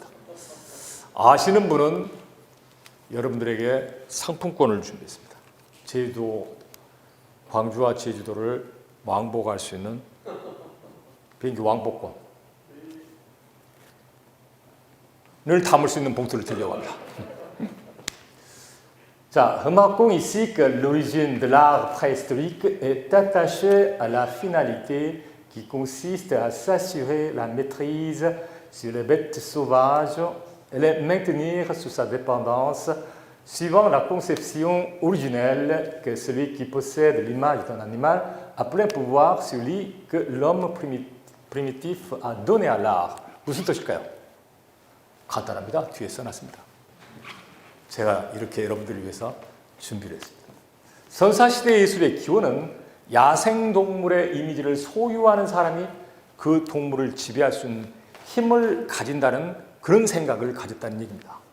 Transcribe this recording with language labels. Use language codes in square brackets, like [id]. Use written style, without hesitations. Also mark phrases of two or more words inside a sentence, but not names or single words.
[ko] 아시는 분은 여러분들에게 상품권을 준비했습니다. 제주도, 광주와 제주도를 왕복할 수 있는 비행기 왕복권을 담을 수 있는 봉투를 드리려고 합니다. 자, [fr] remarquons ici que l'origine de l'art préhistorique est attachée à la finalité qui consiste à s'assurer la maîtrise sur les bêtes sauvages et les maintenir sous sa dépendance, suivant la conception originelle que celui qui possède l'image d'un animal a plein pouvoir sur lui que l'homme primitif a donné à l'art. [ko] 무슨 뜻일까요? 간단합니다. 뒤에 써놨습니다. 제가 이렇게 여러분들을 위해서 준비를 했습니다. 선사시대 예술의 기원은 야생동물의 이미지를 소유하는 사람이 그 동물을 지배할 수 있는 힘을 가진다는 그런 생각을 가졌다는 얘기입니다.